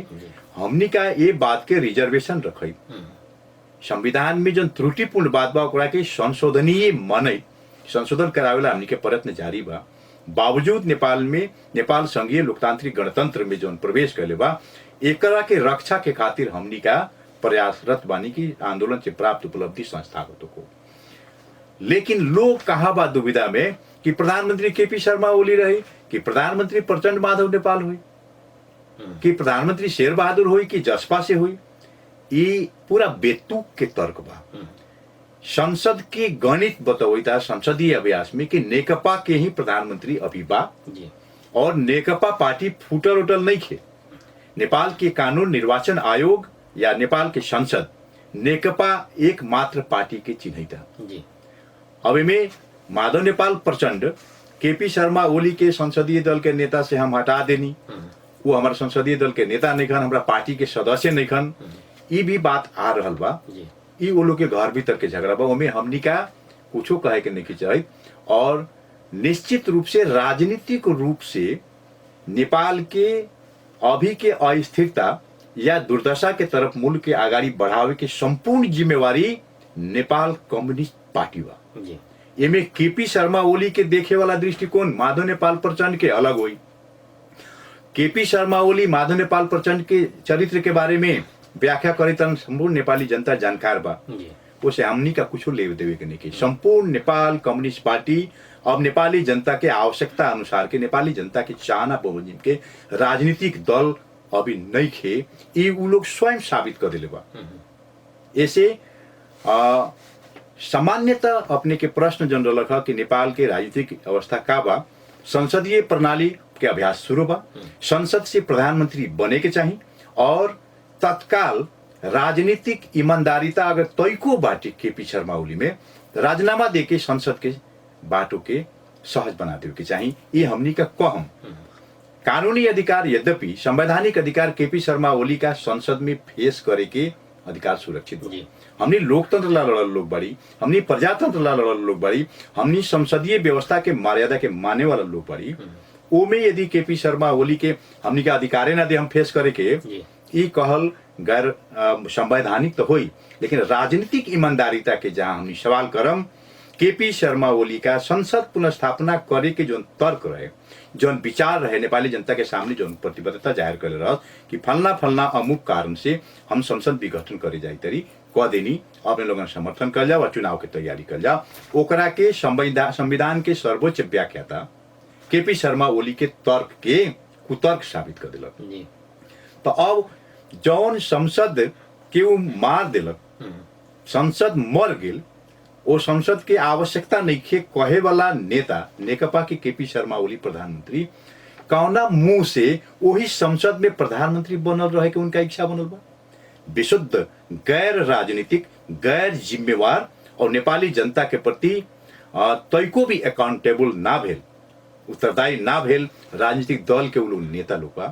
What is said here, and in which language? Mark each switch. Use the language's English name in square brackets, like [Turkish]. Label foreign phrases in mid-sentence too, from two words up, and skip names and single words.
[Bhojpuri] हमनी का ये बात के रिजर्वेशन रखे संविधान में जो त्रुटिपूर्ण बात बा ओकरा के संशोधनीय मनई संशोधन करावेला हमनी के प्रयत्न जारी बा। बावजूद नेपाल संघीय लोकतांत्रिक गणतंत्र में जो प्रवेश कैले बा एकरा के रक्षा के खातिर हमनी का प्रयासरत बानी की आंदोलन से प्राप्त उपलब्धि संस्थागतों को। लेकिन लोग कहा बा दुविधा में कि प्रधानमंत्री केपी शर्मा ओली रहे कि प्रधानमंत्री प्रचंड माधव नेपाल हुई कि प्रधानमंत्री शेर बहादुर हुई कि जसपा से हुई। ये पूरा बेतुक के तर्क बा। संसद के गणित बतौता संसदीय अभ्यास में कि नेकपा के ही प्रधानमंत्री अभी बा और नेकपा पार्टी फूटल उटल नहीं खे। नेपाल के कानून, निर्वाचन आयोग या नेपाल के संसद नेकपा एकमात्र पार्टी के चिन्हिता। अब में माधव नेपाल प्रचंड केपी शर्मा ओली के संसदीय दल के नेता से हम हटा देनी, वो हमारे संसदीय दल के नेता नहीं खन, हमारा पार्टी के सदस्य नहीं खन, ये भी बात आ रहल बा। ये वो लोग के घर भीतर के झगड़ा बा, उनमें हमनी का कुछो कहे के नहीं चाहिए। और निश्चित रूप से राजनीतिक रूप से नेपाल के अभी के अस्थिरता या दुर्दशा के तरफ मुल्क के आगाड़ी बढ़ावे के संपूर्ण जिम्मेवारी नेपाल कम्युनिस्ट पार्टी बा। एमे केपी शर्मा ओली के देखे वाला दृष्टिकोण माधव नेपाल प्रचंड के अलग हुई। केपी शर्मा ओली माधव नेपाल प्रचंड के चरित्र के बारे में व्याख्या करे तन संपूर्ण नेपाली जनता जानकार बा। उसे हमनी का कुछ ले देवे के नहीं की। संपूर्ण नेपाल कम्युनिस्ट पार्टी अब नेपाली जनता के आवश्यकता अनुसार के नेपाली जनता के चाहना बमोजिम के राजनीतिक दल अभी नहीं खे, ये वो लोग स्वयं साबित कर दिले बा। ऐसे सामान्यतः अपने के प्रश्न जन रखा कि नेपाल के राजनीतिक अवस्था का बा, संसदीय प्रणाली के अभ्यास शुरू बा, संसद से प्रधानमंत्री बने के चाहिए और तत्काल राजनीतिक ईमानदारीता अगर तैको बाटे केपी शर्मा ओली में राजीनामा देके संसद के बाटो के सहज बना दे के चाहिए। ये हमनी का कहम कानूनी अधिकार, यद्यपि संवैधानिक अधिकार केपी शर्मा ओली का संसद में पेश करे के अधिकार सुरक्षित हो। हमनी लोकतंत्र ला लड़ल लोग बड़ी, हमनी प्रजातंत्र ला लड़ल लोग बड़ी, हमनी संसदीय व्यवस्था के मर्यादा के माने वाला लोग बड़ी। ओमे यदि केपी शर्मा ओली के हमनी का अधिकारे ना दे हम फेस करे के ई कहल गैर संवैधानिक तो हुई, लेकिन राजनीतिक ईमानदारीता के जहां हमनी सवाल करम केपी शर्मा ओली का संसद पुनर्स्थापना करे के जो तर्क रहे, जो विचार रहे नेपाली जनता के सामने जो प्रतिबद्धता जाहिर कर रहा कि फलना फलना अमुक कारण से हम संसद विघटन करे जाए तरी कह देनी, अपने लोगों समर्थन कर जाओ और चुनाव की तैयारी कर जाओ। ओकरा के संविधान के सर्वोच्च व्याख्याता केपी शर्मा ओली के तर्क के कुतर्क साबित कर दिलक। तो अब जौन संसद के वो मार दिलक, संसद मर गेल, वो संसद के आवश्यकता नहीं खे कहे वाला नेता नेकपा के केपी शर्मा ओली प्रधानमंत्री कौना मुंह से वही संसद में प्रधानमंत्री बनल रहे के उनका इच्छा बनल बा। विशुद्ध गैर राजनीतिक, गैर जिम्मेवार और नेपाली जनता के प्रति तैको भी अकाउंटेबल ना भेल, उत्तरदायी ना भेल राजनीतिक दल के लोग नेता लोग बा।